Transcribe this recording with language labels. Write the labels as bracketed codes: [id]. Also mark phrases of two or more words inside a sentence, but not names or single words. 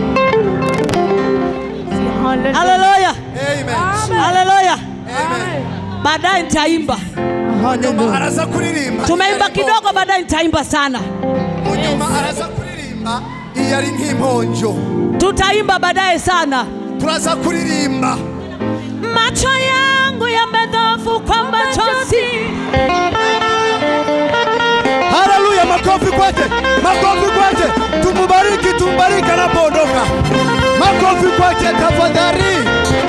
[sw] Hallelujah. Haleluya. Amen. Haleluya. Amen. Baadaye nitaimba. [rn] Munyuma araza kuririmba. [sw] Tumeimba kidogo, baadaye nitaimba sana. [rn] Munyuma araza kuririmba iyo ari nk'imponjo. [sw] Tutaimba baadaye sana. [rn] Turaza kuririmba. [sw] Macho yangu yamedhofu kwa machozi. Haleluya, makofi kwake. Makofi kwake. Tumbariki anapoondoka. Makofi kwake tafadhali.